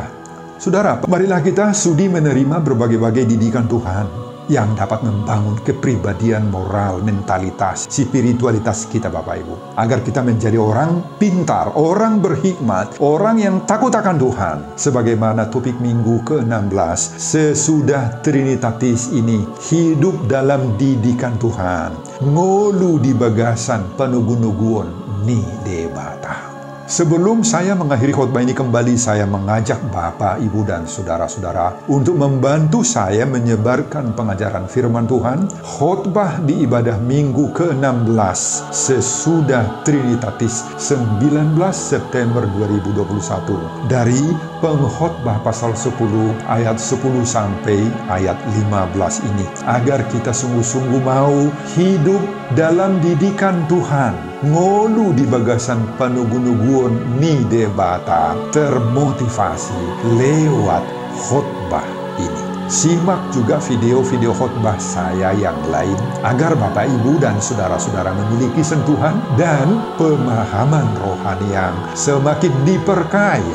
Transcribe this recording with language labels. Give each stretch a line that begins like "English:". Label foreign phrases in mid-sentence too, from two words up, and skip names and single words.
Indonesian: Saudara, marilah kita sudi menerima berbagai-bagai didikan Tuhan yang dapat membangun kepribadian moral, mentalitas, spiritualitas kita Bapak Ibu. Agar kita menjadi orang pintar, orang berhikmat, orang yang takut akan Tuhan. Sebagaimana topik minggu ke-16, sesudah Trinitatis ini hidup dalam didikan Tuhan.
Batak Toba: Ngolu di bagasan panugun-nuguon ni debata.
Indonesian: Sebelum saya mengakhiri khotbah ini kembali, saya mengajak Bapak, Ibu, dan Saudara-saudara untuk membantu saya menyebarkan pengajaran firman Tuhan. Khotbah di ibadah minggu ke-16 sesudah Trinitatis 19 September 2021 dari pengkhotbah pasal 10 ayat 10 sampai ayat 15 ini. Agar kita sungguh-sungguh mau hidup dalam didikan Tuhan.
Batak Toba: Ngolu di bagasan panugun-nuguon ni debata
Indonesian: termotivasi lewat khotbah ini. Simak juga video-video khotbah saya yang lain agar Bapak, Ibu, dan Saudara-saudara memiliki sentuhan dan pemahaman rohani yang semakin diperkaya.